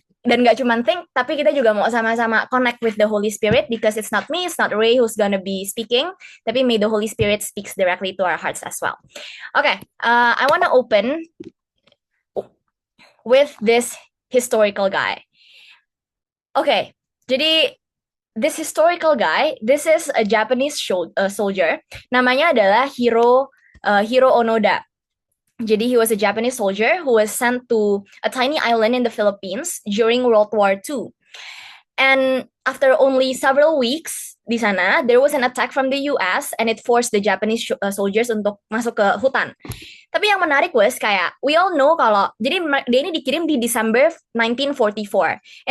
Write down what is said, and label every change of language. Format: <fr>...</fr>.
<id>Dan gak cuma</id> <en>think,</en> <id>tapi kita juga mau sama-sama</id> <en>connect with the Holy Spirit because it's not me, it's not Ray who's gonna be speaking, tapi may the Holy Spirit speaks directly to our hearts as well. Okay, I want to open with this historical guy. Okay, jadi this historical guy, this is a Japanese soldier.</en> <id>Namanya adalah Hiro Onoda.</id> <en>Jadi he was a Japanese soldier who was sent to a tiny island in the Philippines during World War II. And after only several weeks</en> <id>di sana,</id> <en>there was an attack from the US and it forced the Japanese soldiers</en> <id>untuk masuk ke hutan. Tapi yang menarik was kayak</id> <en>we all know</en> <id>kalau jadi dia ini dikirim di December 1944.</id>